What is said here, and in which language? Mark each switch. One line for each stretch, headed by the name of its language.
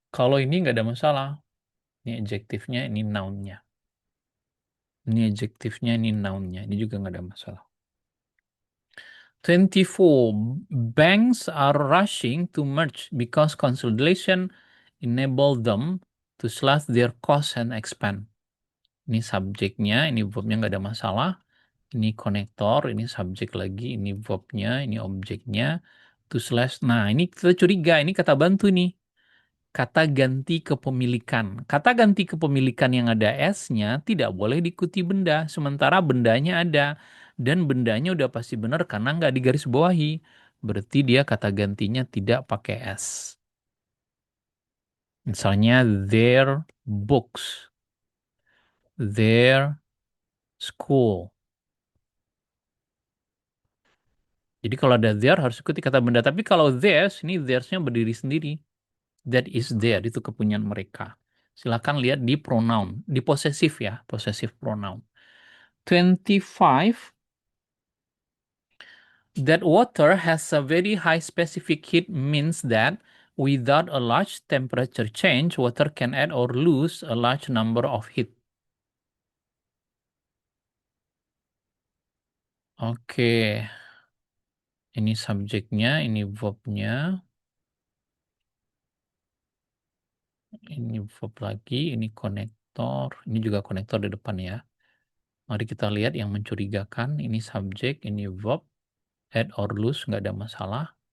Indonesian: Kalau ini nggak ada masalah. Ini adjektifnya, ini noun-nya. Ini adjektifnya, ini noun-nya. Ini juga nggak ada masalah. 24.
English: Banks are rushing to merge because consolidation enable them to slash their costs and expand.
Indonesian: Ini subjeknya, ini verbnya nggak ada masalah. Ini konektor, ini subjek lagi, ini verbnya, ini objeknya. To slash. Nah, ini kita curiga, ini kata bantu nih. Kata ganti kepemilikan. Kata ganti kepemilikan yang ada S-nya tidak boleh diikuti benda, sementara bendanya ada. Dan bendanya udah pasti benar karena nggak digaris bawahi. Berarti dia kata gantinya tidak pakai S. Misalnya
English: their books, their school.
Indonesian: Jadi kalau ada there harus ikuti kata benda. Tapi kalau theirs, ini theirs-nya berdiri sendiri.
English: That is there,
Indonesian: itu kepunyaan mereka. Silakan lihat di pronoun, di posesif ya, posesif pronoun. 25.
English: That water has a very high specific heat means that without a large temperature change, water can add or lose a large number of heat.
Indonesian: Oke, ini subjeknya, ini verbnya, ini verb lagi, ini konektor, ini juga konektor di depan ya. Mari kita lihat yang mencurigakan, ini subjek, ini verb,
English: add or lose,
Indonesian: nggak ada masalah.